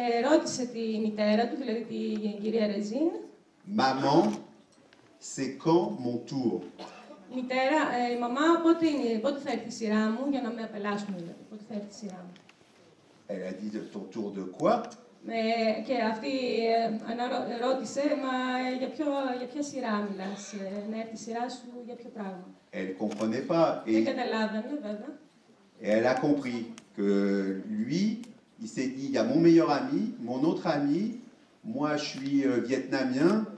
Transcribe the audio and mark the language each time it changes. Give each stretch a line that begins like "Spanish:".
Greek: ρώτησε τη μητέρα του, δηλαδή την κυρία Ρεζίν,
French: Maman, c'est quand mon tour?
Greek: Μητέρα, μαμά, πότε θα έρθει η σειρά μου, για να με απελάσουν, δηλαδή, πότε θα έρθει η σειρά μου.
French: Elle a dit, ton tour de quoi?
Greek: Και αυτή ρώτησε, μα για ποια σειρά μιλάς, να έρθει η σειρά σου, για ποιο πράγμα.
French: Elle ne comprenait pas.
Greek: Δεν καταλάβαινε, βέβαια.
French: Et elle a compris que lui, il s'est dit, il y a mon meilleur ami, mon autre ami, moi je suis vietnamien.